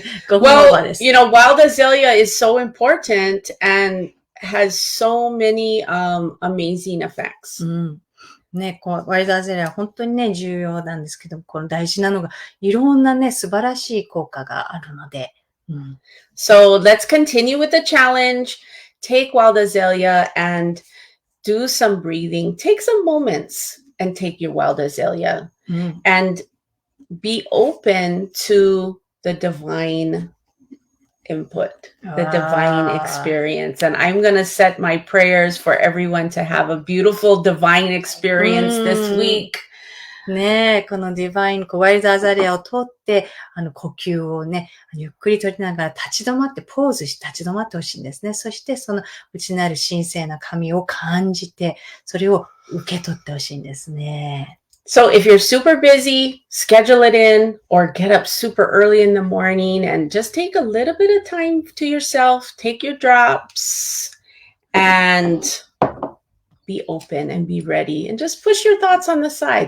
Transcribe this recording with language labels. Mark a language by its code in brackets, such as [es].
[en] Well, wild azalea is so important and has so many amazing effects. [ja] ね、ワイルドアザレアは本当にね、重要なんですけども、この大事なのが、いろんなね、素晴らしい効果があるので。 [en] So let's continue with the challenge. Take wild azalea and do some breathing. Take some moments and take your wild azalea and be open to the divine input, the divine experience. And I'm going to set my prayers for everyone to have a beautiful divine experience this week. [ja] ねえ、このディバイン、ワイルドアザレアを通って、呼吸をね、ゆっくり取りながら立ち止まって、ポーズして立ち止まってほしいんですね。そして、その内なる神聖な神を感じて、それを受け取ってほしいんですね。 [en] So if you're super busy, schedule it in or get up super early in the morning and just take a little bit of time to yourself, take your drops and be open and be ready and just push your thoughts on the side.